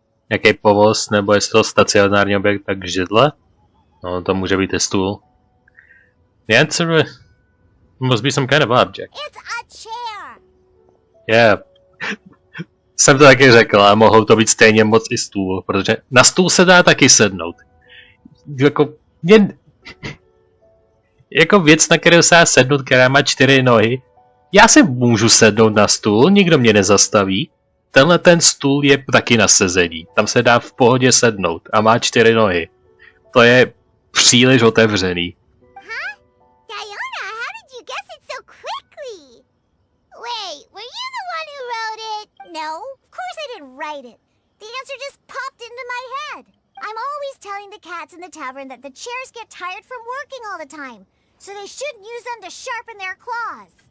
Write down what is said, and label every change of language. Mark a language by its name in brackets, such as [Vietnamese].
[Czech] Jaký povoz, nebo jestli to stacionární objekt, tak židle? No, to může být i stůl. [English] The answer must be some kind of object. It's a chair. Yeah. [Czech] Jsem to taky řekl, a mohou to být stejně moc i stůl, protože na stůl se dá taky sednout. Jako věc, na kterou se dá sednout, která má 4 nohy. Já si můžu sednout na stůl, nikdo mě nezastaví. Tenhle ten stůl je taky na sezení. Tam se dá v pohodě sednout a má 4 nohy. To je příliš otevřený. [English] Huh? Diona, how did you guess it so quickly? Wait, were you the one who wrote it? No, of course I didn't write it. The answer just popped into my head. I'm always telling the cats in the tavern that the chairs get tired from working all the time, so they shouldn't use them to sharpen their claws.